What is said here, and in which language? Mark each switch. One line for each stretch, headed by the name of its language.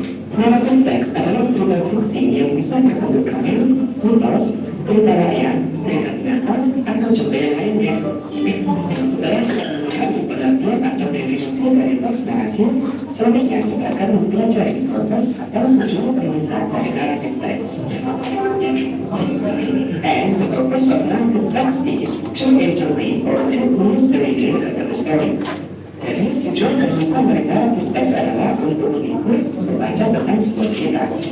Indonesian: Naratif teks adalah cerita fiksi yang bisa berbentuk kamil, mitos, cerita rakyat, cerita binatang, atau cerita yang lainnya. Setelah kita melihat pengertian atau definisi dari teks narasi, selanjutnya kita akan mempelajari proses atau tujuan penulisan dari naratif teks.
English: And the purpose of narrative text is to interpret or to move the reader into the story.
Indonesian: Jadi, tujuan penulisan dari naratif teks adalah untuk mengikut membaca tentang sebuah cerita.